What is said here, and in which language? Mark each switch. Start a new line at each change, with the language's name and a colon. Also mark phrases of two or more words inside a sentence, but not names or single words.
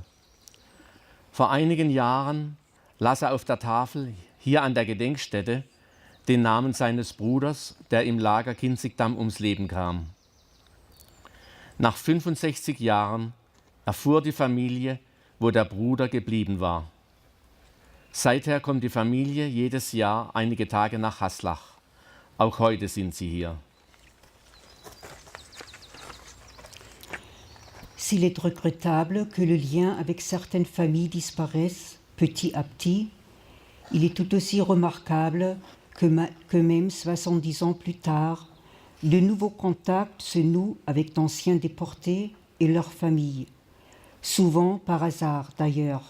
German: Vor einigen Jahren las er auf der Tafel hier an der Gedenkstätte den Namen seines Bruders, der im Lager Kinzigdam ums Leben kam. Nach 65 Jahren erfuhr die Familie, wo der Bruder geblieben war. Seither kommt die Familie jedes Jahr einige Tage nach Haslach. Auch heute sind sie hier.
French: S'il est regrettable que le lien avec certaines familles disparaisse petit à petit, il est tout aussi remarquable que même 70 ans plus tard, de nouveaux contacts se nouent avec d'anciens déportés et leurs familles, souvent par hasard d'ailleurs.